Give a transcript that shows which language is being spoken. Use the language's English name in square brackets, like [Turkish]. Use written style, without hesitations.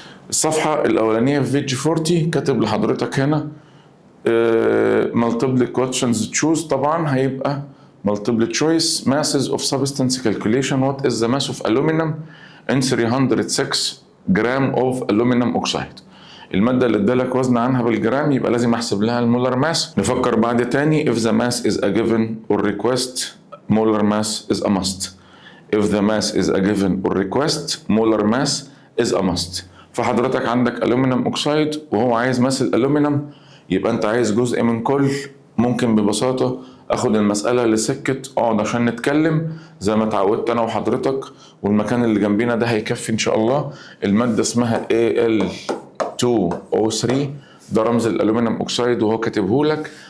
[Arabic] الصفحه الاولانيه في فيج 40 كاتب لحضرتك هنا [English] multiple questions choose، [Arabic] طبعا هيبقى [English] multiple choice masses of substance calculation. what is the mass of aluminum in 306 gram of aluminum oxide؟ [Arabic] المادة اللي ادالك وزن عنها بالجرام يبقى لازم احسب لها المولر ماس. نفكر بعد تاني، [English] if the mass is a given or request molar mass is a must. if the mass is a given or request molar mass is a must. [Arabic] فحضرتك عندك ألومنيوم أوكسايد وهو عايز ماس الألومنيوم، يبقى أنت عايز جزء من كل. ممكن ببساطة أخد المسألة لسكة اقعد عشان نتكلم زي ما اتعودت أنا وحضرتك، والمكان اللي جنبينا ده هيكفي إن شاء الله. المادة اسمها Al2O3، ده رمز الألومنيوم أوكسايد وهو كاتبه لك.